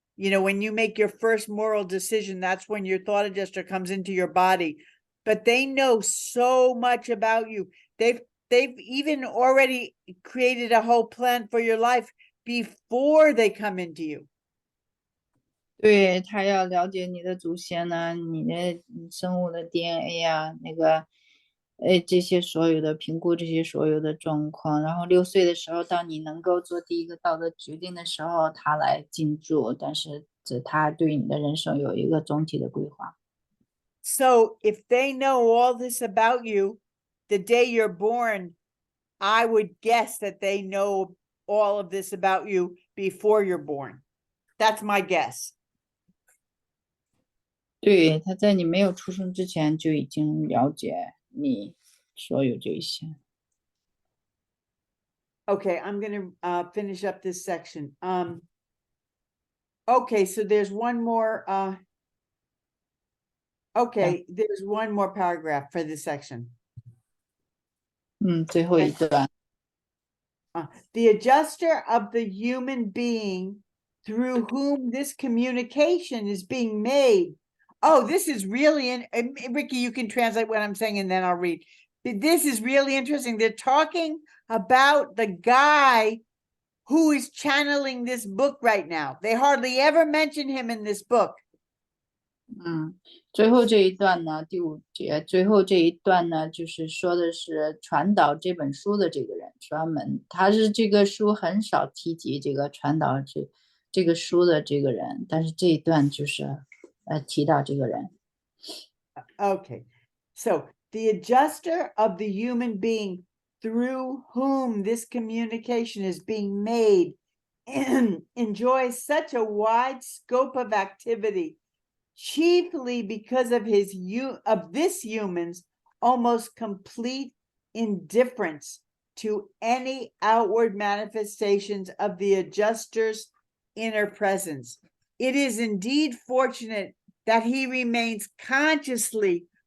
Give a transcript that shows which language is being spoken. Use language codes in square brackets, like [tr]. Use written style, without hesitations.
[en] You know, when you make your first moral decision, that's when your thought adjuster comes into your body. But they know so much about you. They've even already created a whole plan for your life before they come into you. [zh] 对，他要了解你的祖先呢，你的生物的 DNA 啊，那个这些所有的评估，这些所有的状况。然后6岁的时候，当你能够做第一个道德决定的时候，他来进驻，但是他对你的人生有一个总体的规划。 [en] So if they know all this about you, the day you're born, I would guess that they know all of this about you before you're born. That's my guess. [zh] 对，他在你没有出生之前就已经了解你所有这些。 [en] Okay, I'm going to finish up this section. Okay, so there's one more. Okay, there's one more paragraph for this section. [zh] 最后一段。 [en] The adjuster of the human being through whom this communication is being made. Oh, this is really, Ricky, you can translate what I'm saying and then I'll read. This is really interesting. They're talking about the guy who is channeling this book right now. They hardly ever mention him in this book. [zh] 最后这一段呢，第5节最后这一段呢，就是说的是传导这本书的这个人，专门他是这个书很少提及这个传导这个书的这个人，但是这一段就是提到这个人。 [en] Okay, so the adjuster of the human being through whom this communication is being made enjoys such a wide scope of activity, chiefly because of this human's almost complete indifference to any outward manifestations of the adjuster's inner presence. It is indeed fortunate that he remains consciously